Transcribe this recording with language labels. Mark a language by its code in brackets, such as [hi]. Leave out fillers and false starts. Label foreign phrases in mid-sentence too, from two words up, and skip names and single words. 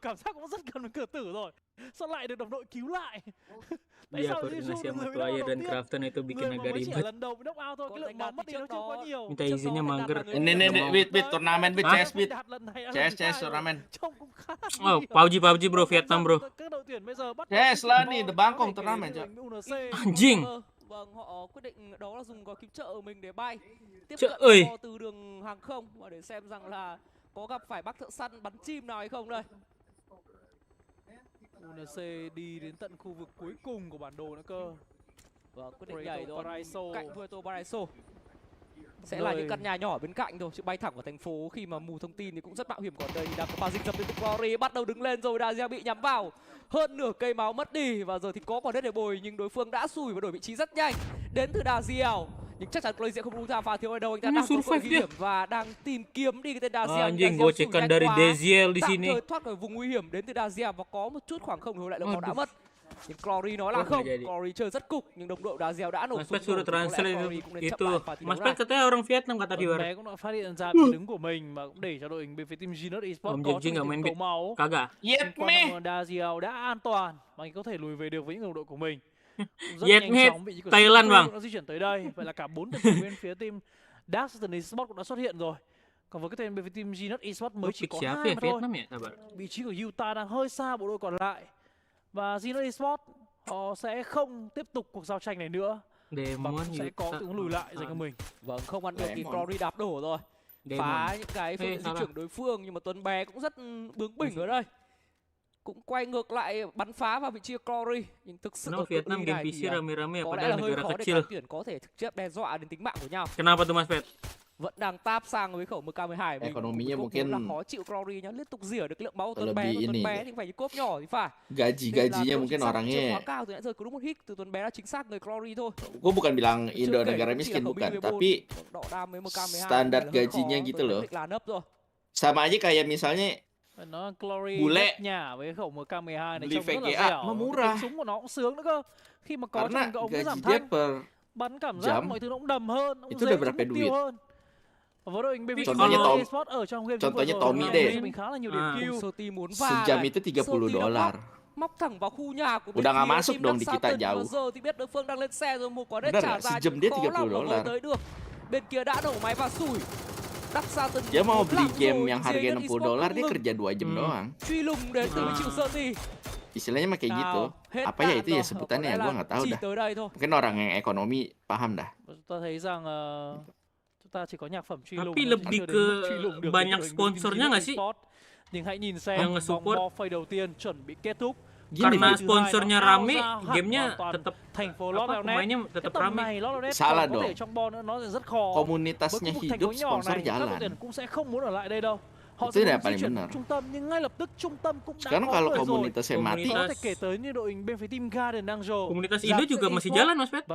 [id] Iya, koordinasi sama Twire dan Crafton itu bikin agak ribet. Minta izinnya mager. Ini, wait, turnamen, CS turnamen. Oh, PUBG bro, Vietnam bro. CS lah nih, The Bangkok turnamen, Cok. Anjing. [vi] Vâng, họ quyết định đó là dùng gói cứu trợ của mình để bay tiếp Trời cận ơi. kho từ đường hàng không và để xem rằng là có gặp phải bác thợ săn bắn chim nào hay không đây. UNC đi đến tận khu vực cuối cùng của bản đồ nữa cơ. Vâng, quyết định nhảy rồi Paraiso. cạnh Puerto Paraiso. Sẽ là những căn nhà nhỏ bên cạnh thôi, chứ bay thẳng vào thành phố khi mà mù thông tin thì cũng rất mạo hiểm. Còn đây thì đang có pha dịch dập đến từ Glory, bắt đầu đứng lên rồi, Dazia bị nhắm vào. Hơn nửa cây máu mất đi và giờ thì có quả đất để bồi nhưng đối phương đã xùi và đổi vị trí rất nhanh. Đến từ Dazia. Nhưng chắc chắn Glory sẽ không buông tha pha thiếu ở đâu, anh ta đang có cơ hội ghi điểm và đang tìm kiếm đi cái tên Dazia. [id] Anjing, gocekan dari Deziel di [vi] tạm [id] sini. [vi] thời thoát khỏi vùng nguy hiểm đến từ Dazia và có một chút khoảng không, hồi lại là đã mất. Nhưng Glory nói là không, Glory chơi rất cục nhưng đồng đội Dazia đã nổ [id] Mas [vi] súng [id] Pet suruh translate itu. Mas Pet Pet katanya orang Vietnam kata Tuấn viewer. [vi] bé cũng đã phát hiện ra vị đứng của mình mà cũng để cho đội hình bên phía team Genius Esports [id] Om [vi] có [id] Jing nggak [vi] trong [id] main [vi] cầu [id] bit. [vi] máu. [id] Kagak. [vi] Nhưng quan trọng là Daziel đã an toàn và anh có thể lùi về được với những đồng đội của mình. Rất [id] Yet [vi] nhanh [id] mate, [vi] chóng vị trí của [id] Thailand Singapore bang. [vi] cũng đã di chuyển tới đây. Vậy là cả 4 tuyển thủ bên phía team Daxton Esports cũng đã xuất hiện rồi. Còn với cái tên bên phía team Genius Esports mới chỉ [id] Pick [vi] có [id] siapa 2 ya [vi] mà thôi. [id] Vietnam ya? Sabar. [vi] Vị trí của Utah đang hơi xa bộ đội còn lại. Và Genius Esports họ sẽ không tiếp tục cuộc giao tranh này nữa. [id] Demon [vi] Và sẽ có tiếng lùi lại dành cho mình. Vâng, không ăn được thì Glory đạp đổ rồi. Phá những cái phương di chuyển đối phương nhưng mà Tuấn bé cũng rất bướng bỉnh ở đây. Cũng quay ngược lại bắn phá vào vị trí Glory. Nhưng thực sự ở [id] Vietnam game [vi] này [id] PC [vi] thì [id] rame-rame ya [vi] có lẽ [id] padahal [vi] là hơi [id] negara [vi] khó để [id] kecil. [vi] đội tuyển có thể trực tiếp đe dọa đến tính mạng của nhau. [id] Kenapa tuh Mas Pet? [vi] Vẫn đang tap sang với khẩu MK12 mình. [id] Ekonominya [vi] Cốp [id] mungkin [vi] là khó chịu Glory nhá, liên tục rỉa được lượng máu Tuấn [id] lebih [vi] bé, Tuấn [id] ini [vi] bé thì phải như cốp nhỏ thì phải. [id] gajinya mungkin orangnya. [vi] Cao từ nãy giờ cứ đúng một hit từ Tuấn bé là chính xác người Glory thôi. [id] Gue bukan bilang Indo negara miskin, bukan, tapi standar gajinya gitu loh. Sama aja kayak misalnya [vi] Nó Glory [id] bule [vi] nhà với khẩu MK12 này [id] beli [vi] trông rất là [id] VGA [vi] dẻo. [id] nó murah. [vi] Súng của nó cũng sướng nữa cơ. Khi mà có [id] Karena [vi] trong cái ống [id] gaji [vi] giảm [id] dia [vi] thanh, [id] per [vi] bắn cảm giác [id] jam [vi] mọi thứ nó cũng đầm hơn, nó cũng [id] itu [vi] dễ [id] udah berapa [vi] trúng mục tiêu [id] duit? [vi] hơn. Và với đội hình bên phía [id] Contohnya [vi] Genius [id] Tom- [vi] Esports ở trong game [id] contohnya Tommy deh. [vi] mình khá là nhiều điểm kill. Soti muốn va [id] sejam [vi] này. [id] itu $30. [vi] Móc thẳng vào khu nhà của [id] Udah nggak [vi] phía [id] masuk [vi] team [id] dong di [vi] Dark [id] kita [vi] Southern. [id] jauh. [vi] Và giờ thì biết đối phương đang lên xe rồi, một quả đất [id] Bener [vi] trả [id] nggak? [vi] ra [id] Sejam dia [vi] khó lòng mà [id] $30. [vi] với tới được. Bên kia đã nổ máy và sủi. Dark Southern [id] Dia mau [vi] một [id] beli [vi] lặng [id] game [vi] rồi, [id] yang harga [vi] Genius [id] $60, [vi] Esports [id] dia [vi] không [id] kerja 2 jam doang. [vi] truy lùng đến từ vị trí của Soti. [id] Istilahnya mah kayak gitu. [vi] Hết [id] Apa ya [vi] đạn [id] itu ya [vi] rồi. [id] sebutannya [vi] Có [id] ya, [vi] lẽ [id] gue [vi] là [id] nggak tahu [vi] chỉ [id] dah. [vi] tới đây thôi. [id] Mungkin orang yang ekonomi paham dah. [vi] Chúng ta thấy rằng chúng ta chỉ có nhạc phẩm truy lùng. [id] Tapi [vi] nó [id] lebih [vi] chưa đến [id] ke [vi] mức truy lùng được [id] banyak [vi] với đội hình bên team [id] sponsornya nggak [vi] Genius [id] sih? [vi] Esports. Nhưng hãy nhìn xem [id] Yang [vi] vòng [id] nge-support. [en] ball phase [vi] đầu tiên chuẩn bị kết thúc. [id] karena sponsornya rame, gamenya tetap pemainnya tetap rame. Salah dong. Komunitasnya hidup, sponsor jalan. Itu udah paling benar. Sekarang kalau komunitasnya mati, komunitas Indo juga masih jalan, Mas Pet.